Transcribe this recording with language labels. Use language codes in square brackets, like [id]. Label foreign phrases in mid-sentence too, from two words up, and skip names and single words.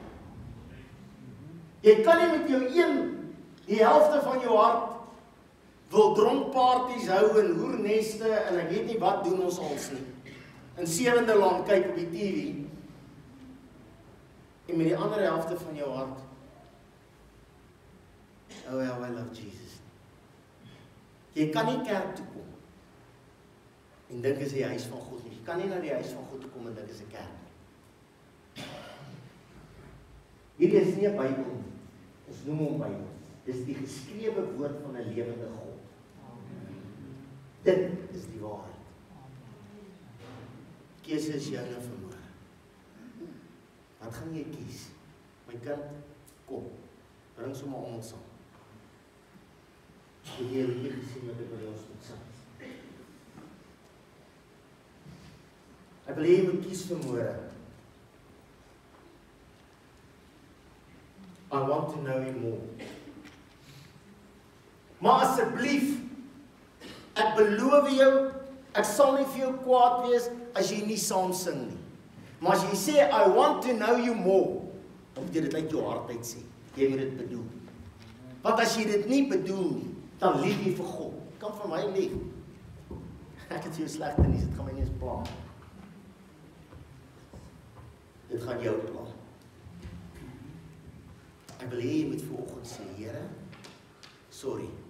[af] Jy kan nie met jou die helfte van jou hart wil dronkparties hou en hoerneste en ek weet nie wat doen ons als nie. In 7de land kyk op die TV en met die ander helfte van jou hart, [en] oh well, I love Jesus. [af] Jy kan nie kerk toe kom en dink is die huis van God nie. Jy kan nie na die huis van God toe kom en dink is 'n kerk nie. Hierdie is nie 'n Bybel nie. Ons noem hom Bybel. Dis die geskrewe woord van 'n lewende God. Dit is die waarheid. Keuse is joune vanmôre. Wat gaan jy kies? My kind, kom. Bring sommer ons saam. Die Here het gesien wat ek by ons moet sê. Ek wil hê jy moet kies vanmôre. [en] I want to know him more. [af] Maar asseblief, ek beloof jou, ek sal nie vir jou kwaad wees as jy nie saam sing nie. Maar as jy sê, [en] I want to know you more, [af] dan moet jy dit uit jou hart uit sê. Jy moet dit bedoel. Want as jy dit nie bedoel nie, dan lieg jy vir God. Kan vir my lieg. Ek het jou slegte nuus, dit gaan my nie eens pla. Dit gaan jou pla. Ek wil hê jy moet vanoggend sê, Here, sorry.